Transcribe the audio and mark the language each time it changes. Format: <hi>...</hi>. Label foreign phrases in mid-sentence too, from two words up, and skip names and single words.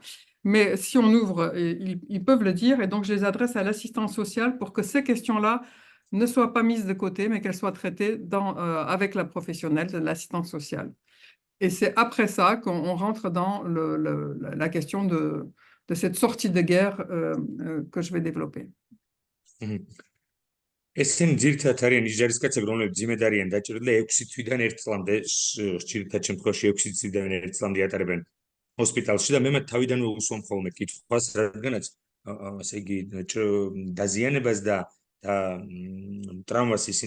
<fr>Mais si on ouvre, ils peuvent le dire. Et donc, je les adresse à l'assistance sociale pour que ces questions-là ne soient pas mises de côté, mais qu'elles soient traitées avec la professionnelle de l'assistance sociale. Et c'est après ça qu'on rentre dans la question de cette sortie de guerre que je vais développer.</fr> <ka>ესენი ძირითადად არიან ის ჯარისკაცები, რომლებიც ძიმედ არიან დაჭრილი 6 თვიდან 1 წლამდე, ხშირად შემთხვევაში 6 თვიდან 1 წლამდე ატარებენ ჰოსპიტალში და მე მათ თავიდანვე უსვამ ხოლმე კითხვას, რადგანაც ასე იგი დაზიანებას და ტრავმას ისინი</ka>